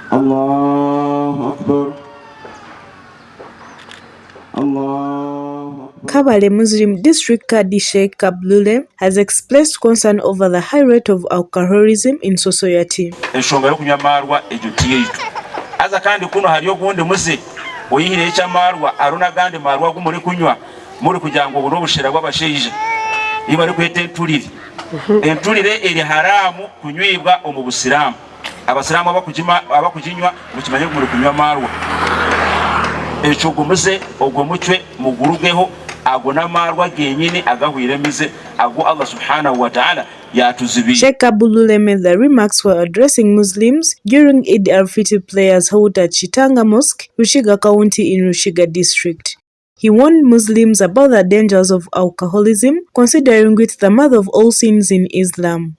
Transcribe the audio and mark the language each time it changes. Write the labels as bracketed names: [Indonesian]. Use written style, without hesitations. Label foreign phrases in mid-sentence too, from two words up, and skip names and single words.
[Arabic] Allahu Akbar. Allah. [English] Kabale Muslim District Kadi Sheikh Kabale has expressed concern over the high rate of alcoholism in society. [Chiga] Ensonga y'okunywa amarwa egyo tiyeitu. Aza kandi kuno haliyo gundi muze oyihire ekyamarwa aruna gandi marwa gumuli kunywa muri kugira ngo buno bushera bw'abasheije iba ari kwete entulire. Entulire eri haramu kunywibwa omu Busiramu. Abasiramu abakujinywa mukimanye muri kunywa amarwa. Ekyo gumuze ogwo mucwe mugurugeho agona marwa genyine agahwiremize ago [Arabic] Allah subhanahu wa ta'ala [Chiga] yatuzibi. [English] Sheikh Kabale made the remarks while addressing Muslims during Eid al-Fitr prayers held at Chitanga Mosque, Rushiga County in Rushiga District. He warned Muslims about the dangers of alcoholism, considering it the mother of all sins in Islam.